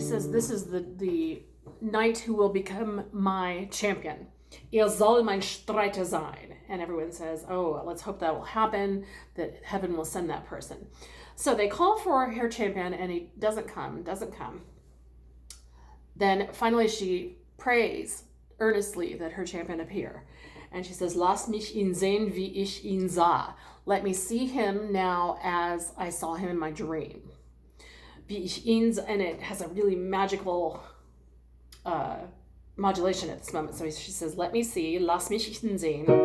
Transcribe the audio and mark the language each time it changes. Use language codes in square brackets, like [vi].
[en] This is the knight who will become my champion. [de] Soll mein Streiter sein. [en] And everyone says, oh, let's hope that will happen, that heaven will send that person. So they call for her champion, and he doesn't come. Then finally she prays earnestly that her champion appear. And she says, [de] Lass mich ihn sehen, wie ich ihn sah. [en] Let me see him now as I saw him in my dream. And it has a really magical modulation at this moment. So she says, let me see, [de] lass mich ihn sehen.